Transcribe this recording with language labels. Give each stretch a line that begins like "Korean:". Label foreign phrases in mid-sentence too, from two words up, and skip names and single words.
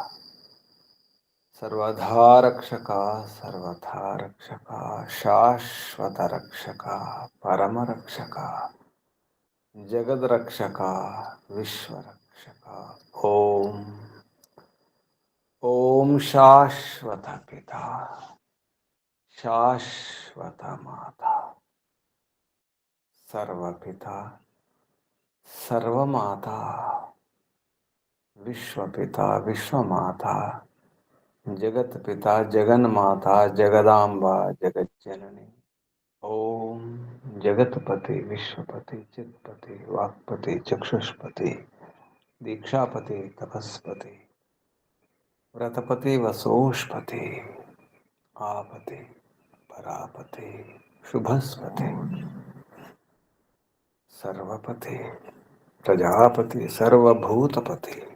Sanskrit: సర్వధా రక్షక సర్వథా రక్షక శాశ్వత రక్షక పరమరక్షక జగద్రక్షక విశ్వరక్షక ఓం ఓం శాశ్వత పిత శాశ్వత మాత सर्वपिता सर्वमाता विश्वपिता विश्वमाता जगत्पिता जगन्माता जगदाम्बा जगज्जननी। ओम जगतपति विश्वपति चित्पति वाक्पति चक्षुष्पति दीक्षापति तपस्पति व्रतपति वसोष्पति आपति परापति शुभस्पति सर्वपति प्रजापति सर्वभूतपति।